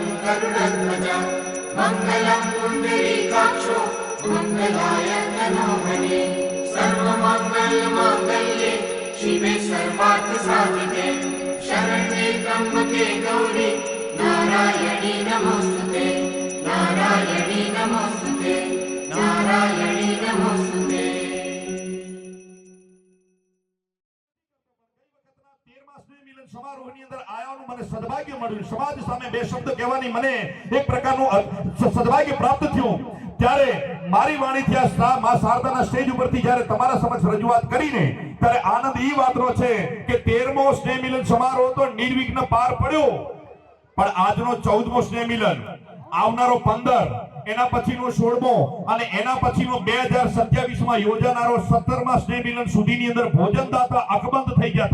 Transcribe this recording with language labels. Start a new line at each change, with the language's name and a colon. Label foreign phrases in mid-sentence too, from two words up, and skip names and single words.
Sanskrit: गरुडध्वज मङ्गलं पुण्डरीकाक्षो मङ्गलाय तनोहरे सर्वमङ्गलमाङ्गल्ये शिवे सर्वार्थसाधिके शरण्ये त्र्यम्बके गौरी नारायणी नमोस्तुते नारायणी नमोस्तुते नारायणी नमोस्तुते।
Gujarati: સમારોહની અંદર આયાનું મને સદભાગ્ય મળ્યું, સમાજ સામે બે શબ્દ કહેવાની મને એક પ્રકારનું સદભાગ્ય પ્રાપ્ત થયું। ત્યારે મારી વાણીથી આ માં શારદાના સ્ટેજ ઉપરથી જ્યારે તમારા સમક્ષ રજૂઆત કરીને ત્યારે આનંદ એ વાતનો છે કે 13મો સ્નેહ મિલન સમારોહ તો નિર્વિઘ્ન પાર પડ્યો, પણ આજનો 14મો સ્નેહ મિલન, આવનારો 15, એના પછીનો 16મો અને એના પછીનો 2027 માં યોજાનારો 17મા સ્નેહ મિલન સુધીની અંદર ભોજનદાતા અકબંધ થઈ ગયા।